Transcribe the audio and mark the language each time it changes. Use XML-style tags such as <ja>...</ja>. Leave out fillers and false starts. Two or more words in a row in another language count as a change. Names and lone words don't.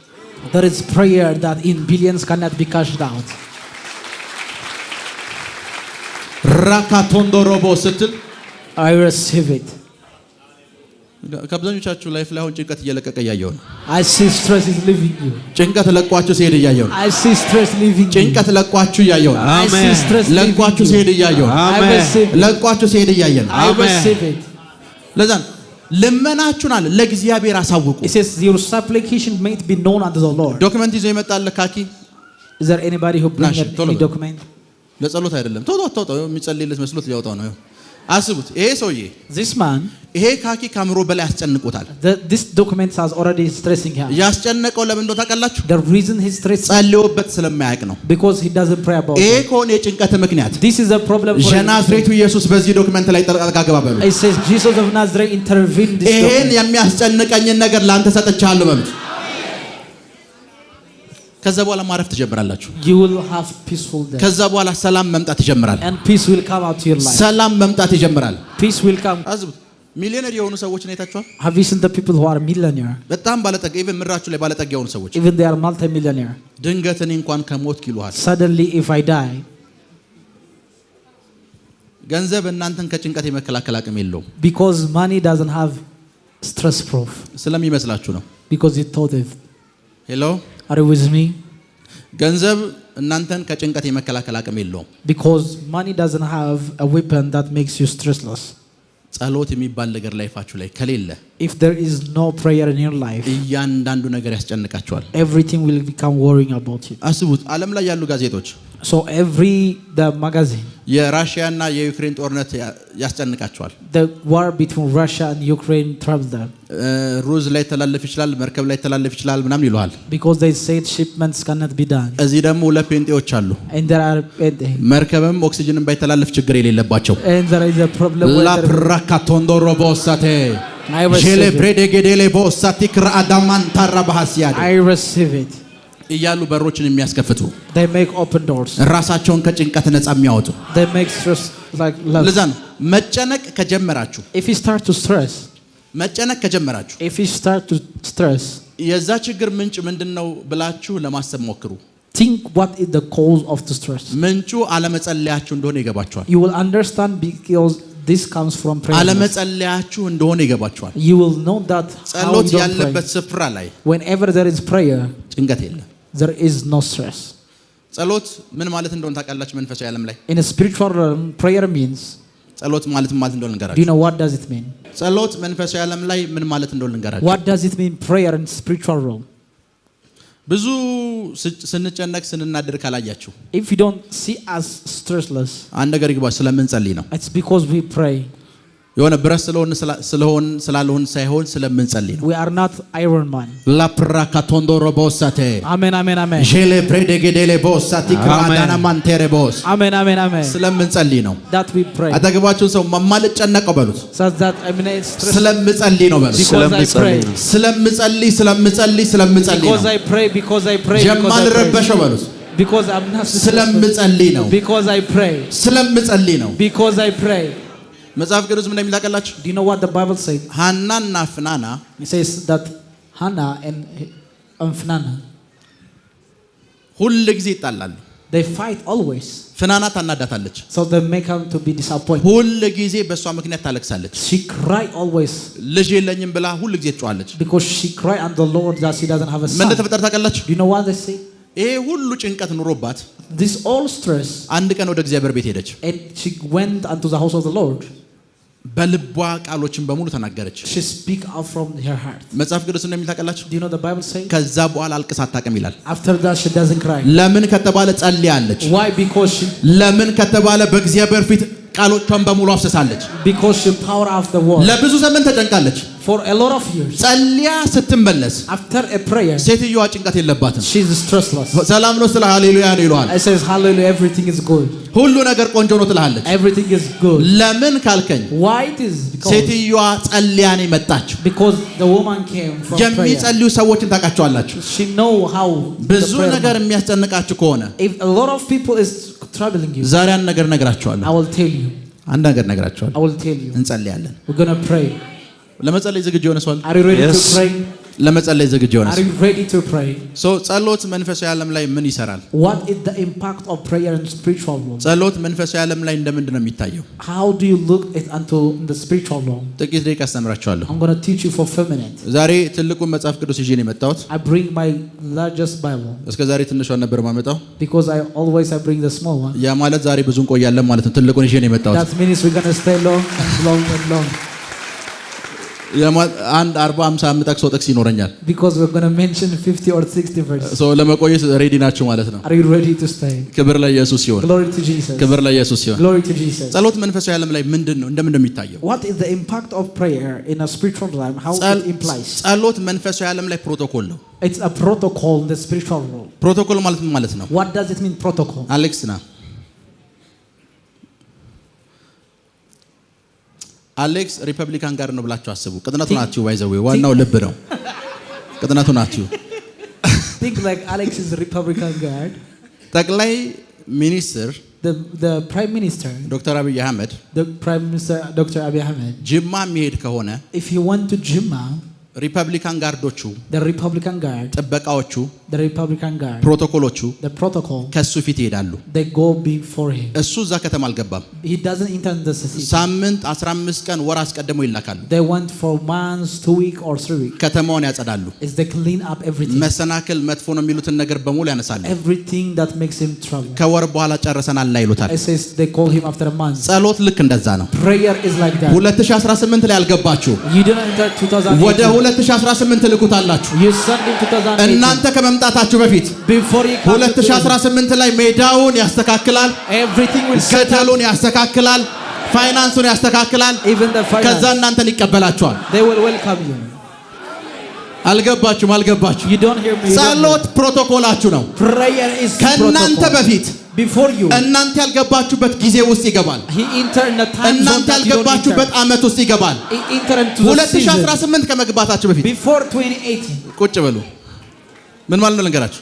<en>There is prayer that in billions cannot be cashed out.</en> <am>ራካቶንዶሮቦ ስትል</am> <en>I receive it.</en> <am>ከብዙኞቻችሁ ላይፍ ላይ አሁን ጭንቀት እየለቀቀ እያየሁ ነው</am> <en>I see stress is leaving you.</en> <am>ጭንቀት ለቋችሁ ሲሄድ እያየሁ ነው</am> <en>I see stress leaving you.</en> <am>ጭንቀት ለቋችሁ እያየሁ ነው</am> <en>I see stress</en> <am>ለቋችሁ</am> <en>leaving</en> <am>ሲሄድ</am> <en>you.</en> <am>እያየሁ ነው</am> <en>I receive it.</en> <am>ለቋችሁ ሲሄድ እያየሁ ነው</am> <en>I receive it.</en> <am>ለዛ ልመናችሁን አለ ለእግዚአብሔር አሳውቁ</am> <en>It says your supplication may be known unto the Lord.</en> <am>ዶክመንት ይዞ ይመጣል ካኪ</am> <en>Is there anybody who brings Nash, any document?</en> <am>ለጸሎት አይደለም ቶሎ አታውጣው የሚጸልይለት መስሎት ሊያወጣው ነው አስቡት ይሄ ሰውዬ</am> <en>This man,</en> <am>ይሄ ካኪ ካምሮ በላይ ያስጨንቁታል</am> <en>this document has already stressing him.</en> <am>ያስጨነቀው ለምን እንደሆነ ታውቃላችሁ</am> <en>The reason he's stressing</en> <am>ጸልዮበት ስለማያውቅ ነው</am> <en>because he doesn't pray about</en> <am>ይሄ</am> <en>it.</en> <am>ከሆነ የጭንቀት ምክንያት</am> <en>This is a problem for him.</en> <am>የናዝሬቱ ኢየሱስ በዚህ ዶክመንት ላይ ጠርቃ ገባ በሉ</am> <en>It says Jesus of Nazareth intervened in this</en> <am>ይሄን</am> <en>document.</en> <am>የሚያስጨንቀኝን ነገር ላንተ ሰጥቻለሁ በሉት ከዛ በኋላ ማረፍ ትጀምራላችሁ</am> <en>You will have peaceful day.</en> <am>ከዛ በኋላ ሰላም መምጣት ይጀምራል</am> <en>And peace will come out to your life.</en> <am>ሰላም መምጣት ይጀምራል</am> <en>Peace will come.</en> <am>አስቡት ሚሊዮነር የሆኑ ሰዎችን አይታችኋል</am> <en>Have you seen the people who are millionaire?</en> <am>በጣም ባለጠጋ ኢቭን ምድራችሁ ላይ ባለጠጋ የሆኑ ሰዎች</am> <en>Even they are multi-millionaire.</en> <am>ድንገት እኔ እንኳን ከሞት ይሉሃል</am> <en>Suddenly if I die,</en> <am>ገንዘብ እናንተን ከጭንቀት የመከላከል አቅም የለውም</am> <en>because money doesn't have stress proof.</en> <am>ስለሚመስላችሁ ነው</am> <en>Because you thought it.</en> <am>ሄሎ</am> <en>Are you with me?</en> <am>ገንዘብ እናንተን ከጭንቀት የመከላከል አቅም የለውም</am> <en>Because money doesn't have a weapon that makes you stressless.</en> <am>ጸሎት የሚባል ነገር ላይፋችሁ ላይ ከሌለ</am> <en>If there is no prayer in your life,</en> <am>እያንዳንዱ ነገር ያስጨንቃችኋል</am> <en>everything will become worrying about you.</en> <am>አስቡት ዓለም ላይ ያሉ ጋዜጦች</am> <en>So the magazine,</en> <am>የራሽያና የዩክሬን ጦርነት ያስጨንቃቸዋል</am> <en>the war between Russia and Ukraine troubles them.</en> <am>ሩዝ ላይ ተላለፍ ይችላል መርከብ ላይ ተላለፍ ይችላል ምናምን ይሉሃል</am> <en>Because they said shipments cannot be done.</en> <am>እዚህ ደግሞ ሁለት ጴንጤዎች አሉ</am> <en>And there are</en> <am>መርከብም ኦክሲጅንም ባይተላለፍ ችግር የሌለባቸው</am> <en>and there is a problem with ላ ፕራካቶንዶሮቦሳቴ I receive it.</en> <am>እያሉ በሮችን የሚያስከፍቱ</am> <en>They make open doors.</en> <am>ራሳቸውን ከጭንቀት ነፃ የሚያወጡ</am> <en>They make stress like love.</en> <am>ለዛ ነው መጨነቅ ከጀመራችሁ</am> <en>If you start to stress,</en> <am>መጨነቅ ከጀመራችሁ</am> <en>if you start to stress,</en> <am>የዛ ችግር ምንጭ ምንድነው ብላችሁ ለማሰብ ሞክሩ</am> <en>think what is the cause of the stress.</en> <am>ምንጩ አለመጸለያችሁ እንደሆነ ይገባችኋል</am> <en>You will understand because this comes from prayer.</en> <am>አለመጸለያችሁ እንደሆነ ይገባችኋል</am> <en>You will know that how</en> <am>ጸሎት</am> <en>you</en> <am>ያለበት</am> <en>pray.</en> <am>ስፍራ ላይ</am> <en>Whenever there is prayer,</en> <am>ጭንቀት የለም</am> <en>there is no stress.</en> <am>ጸሎት ምን ማለት እንደሆነ ታውቃላችሁ መንፈሳዊ ዓለም ላይ</am> <en>In a spiritual realm, prayer means,</en> <am>ጸሎት ማለት እንደሆነ</am> <en>do you</en> <am>ልንገራችሁ</am> <en>know what does it mean?</en> <am>ጸሎት መንፈሳዊ ዓለም ላይ ምን ማለት እንደሆነ ልንገራችሁ</am> <en>What does it mean prayer in spiritual realm?</en> <am>ብዙ ስንጨነቅ ስንናደር ካላያችሁ</am> <en>If you don't see us stressless,</en> <am>አንድ ነገር ይግባችሁ ስለምንጸልይ ነው</am> <en>it's because we pray.</en> <am>የሆነ ብረት ስላልሆን ሳይሆን ስለምንጸልይ ነው</am> <en>We are not Iron Man. ላፕራካቶንዶሮቦሳቴ Amen, amen, amen. ጄሌ ፕሬዴጌዴሌ ቦሳቲ ክራዳና ማንቴሬ ቦስ Amen, amen, amen.</en> <am>ስለምንጸልይ ነው</am> <en>That we pray.</en> <am>አጠገባችሁን ሰው ማልጨነቀው በሉት</am> <en>Such that I mean it's stress</en> <am>ስለምጸልይ ነው በሉት</am> <en>because I pray.</en> <am>ስለምጸልይ</am> <en>Because</en> <am>ነው</am> <en>I pray, because I pray, because I pray.</en> <am>የማልረበሸው በሉት</am> <en>Because I'm not stressed.</en> <am>ስለምጸልይ ነው</am> <en>Because I pray.</en> <am>ስለምጸልይ ነው</am> <en>Because I pray.</en> <am>መጽሐፍ ቅዱስ ምን እንደሚል ታውቃላችሁ</am> <en>Do you know what the Bible says?</en> <am>ሃናና ፍናና</am> <en>It says that Hannah and Phinehas,</en> <am>ሁሉ ጊዜ ይጣላሉ።</am> <en>They fight always.</en> <am>ፍናና ታናዳታለች።</am> <en>So they make her to be disappointed.</en> <am>ሁሉ ጊዜ በሷ ምክንያት ታለቅሳለች።</am> <en>She cry always.</en> <am>ልጅ የለኝም ብላ ሁሉ ጊዜ ትጮኻለች።</am> <en>Because she cry and the Lord that she doesn't have a son.</en> <am>ምን ተፈጠረ ታውቃላችሁ?</am> <en>Do you know what they say?</en> <am>ይሄ ሁሉ ጭንቀት ኑሮባት</am> <en>This all stress.</en> <am>አንድ ቀን ወደ እግዚአብሔር ቤት ሄደች።</am> <en>And she went unto the house of the Lord.</en> <am>በልቧ ቃሎችን በሙሉ ተናገረች።</am> <en>She speak out from her heart.</en> <am>መጽሐፍ ቅዱስ እንደሚል ታውቃላችሁ?</am> <en>Do you know the Bible says?</en> <am>ከዛ በኋላ አልቅሳ አታውቅም ይላል።</am> <en>After that she doesn't cry.</en> <am>ለምን ከተባለ ጸልያለች።</am> <en>Why? Because she</en> <am>ለምን ከተባለ በእግዚአብሔር ፊት ቃሎቿን በሙሉ አፍስሳለች።</am> <en>because she pour out the word.</en> <am>ለብዙ ዘመን ተጨንቃለች።</am> <en>For a lot of years.</en> <am>ጸልያ ስትመለስ</am> <en>After a prayer.</en> <am>ሴትዮዋ ጭንቀት የለባትም።</am> <en>She is stressless.</en> <am>ሰላም ነው ስለ ሃሌሉያ ነው ይሏል።</am> <en>I says hallelujah, everything is good.</en> <am>ሁሉ ነገር ቆንጆ ነው ትላለች።</am> <en>Everything is good.</en> <am>ለምን ካልከኝ</am> <en>Why it is?</en> <am>ሴትዮዋ ጸልያ ነው የመጣችው።</am> <en>Because the woman came from prayer.</en> <am>የሚጸልዩ ሰዎችን ታውቃቸዋላችሁ።</am> <en>She know how.</en> <am>ብዙ ነገር የሚያስጨንቃችሁ ከሆነ</am> <en>If a lot of people is troubling you,</en> <am>ዛሬ አንድ ነገር ነግራችኋለሁ።</am> <en>I will tell you.</en> <am>አንድ ነገር ነግራችኋለሁ።</am> <en>I will tell you.</en> <am>እንጸልያለን።</am> <en>We're going to pray.</en> <am>ለመጸለይ ዝግጁ የሆነ ሰው አለ?</am> <en>Are you ready Yes. to pray?</en> <am>ለመጸለይ ዝግጁ የሆነ</am> <en>Are</en> <am>ሰው</am> <en>you ready to pray?</en> <am>ጸሎት መንፈሳዊ ዓለም ላይ ምን ይሰራል?</am> <en>What is the impact of prayer in spiritual world?</en> <am>ጸሎት መንፈሳዊ ዓለም ላይ እንደምንድን ነው የሚታየው?</am> <en>How do you look at unto the spiritual world?</en> <am>ጥቂት ደቂቃ አስተምራችኋለሁ።</am> <en>I'm going to teach you for 5 minutes.</en> <am>ዛሬ ትልቁን መጽሐፍ ቅዱስ ይዤ ነው የመጣሁት።</am> <en>I bring my largest Bible</en> <am>እስከ ዛሬ ትንሿን ነበር ማመጣው።</am> <en>because I bring the small one.</en> <am>ያ ማለት ዛሬ ብዙ እንቆያለን ማለት ነው። ትልቁን ይዤ ነው የመጣሁት።</am> <en>That means we're going to stay long and long and long.</en> <am>አንድ 40 50 የምጠቅሰው ጥቅስ ይኖረኛል።</am> <en>Because we're going to mention 50 or 60 verses.</en> <am>ለመቆየት ሬዲ ናችሁ ማለት ነው።</am> <en>Are you ready to stay?</en> <am>ክብር ለኢየሱስ ይሁን።</am> <en>Glory to Jesus.</en> <am>ክብር ለኢየሱስ ይሁን።</am> <en>Glory to Jesus.</en> <am>ጸሎት መንፈሳዊ ዓለም ላይ ምንድን ነው እንደምን እንደሚታየው?</am> <en>What is the impact of prayer in a spiritual life? How it implies?</en> <am>ጸሎት መንፈሳዊ ዓለም ላይ ፕሮቶኮል ነው።</am> <en>It's a protocol in the spiritual world.</en> <am>ፕሮቶኮል ማለት ምን ማለት ነው?</am> <en>What does it mean, protocol?</en> <am>አሌክስ ና አሌክስ</am> <en>Republican guard</en> <am>ነው ብላችሁ አስቡ። ቅጥነቱ ናችሁ ባይዘው ዋናው ልብ ነው። ቅጥነቱ ናችሁ።</am> <en>Think like Alex is a Republican guard.</en> <am>ጠቅላይ ሚኒስትር</am> <en>The Prime Minister,</en> <am>ዶክተር አብይ አህመድ</am> <en>the Prime Minister Dr. Abiy Ahmed,</en> <am>ጅማ የሚሄድ ከሆነ</am> <en>if he went to Jimma,</en> <am>ሪፐብሊካን ጋርዶቹ</am> <en>the Republican guard,</en> <am>ጥበቃዎቹ</am> <en>the Republican guard,</en> <am>ፕሮቶኮሎቹ</am> <en>the protocol,</en> <am>ከሱ ፊት ይሄዳሉ።</am> <en>they go before him.</en> <am>እሱ እዛ ከተማ አልገባም።</am> <en>He doesn't enter the city.</en> <am>ሳምንት 15 ቀን ወር አስቀድመው ይላካሉ።</am> <en>They went for months, 2 weeks or 3 weeks.</en> <am>ከተማውን ያጸዳሉ።</am> <en>Is they clean up everything.</en> <am>መሰናክል መጥፎ ነው የሚሉትን ነገር በሙሉ ያነሳሉ።</am> <en>Everything that makes him trouble.</en> <am>ከወር በኋላ ጨርሰናል ላይ ይሉታል።</am> <en>It says they call him after a month.</en> <am>ጸሎት ልክ እንደዛ ነው።</am> <en>Prayer is like that.</en> <am>2018 ላይ አልገባችሁ።</am> <en>You didn't enter 2018.</en> <am>ወደ 2018 ልኩታላችሁ።</am> <en>You sent him 2018.</en> <am>እናንተ ከመምጣታችሁ በፊት</am> <en>Before you come to</en> <am>2018 ላይ ሜዳውን ያስተካክላል፣</am> <en>everything will set up.</en> <am>ገደሉን ያስተካክላል፣ ፋይናንሱን ያስተካክላል።</am> <en>Even the</en> <am>ከዛ</am> <en>finance.</en> <am>እናንተን ይቀበላችኋል።</am> <en>They will welcome you.</en> <am>አልገባችሁም? አልገባችሁ?</am> <en>You don't hear me.</en> <am>ጸሎት ፕሮቶኮላችሁ ነው።</am> <en>Prayer is</en> <am>ከእናንተ</am> <en>protocol.</en> <am>በፊት</am> <en>Before you.</en> <am>እናንተ ያልገባችሁበት ጊዜ ውስጥ ይገባል።</am> <en>He entered in the time zone</en> <am>እናንተ</am> <en>that you don't</en> <am>ያልገባችሁበት</am> <en>enter.</en> <am>ዓመት ውስጥ ይገባል።</am> <en>He entered into the season.</en> <am>2018 ከመግባታችሁ በፊት</am> <en>Before 2018.</en> <am>ቁጭ በሉ። ምን ማለት ነው ልንገራችሁ?</am>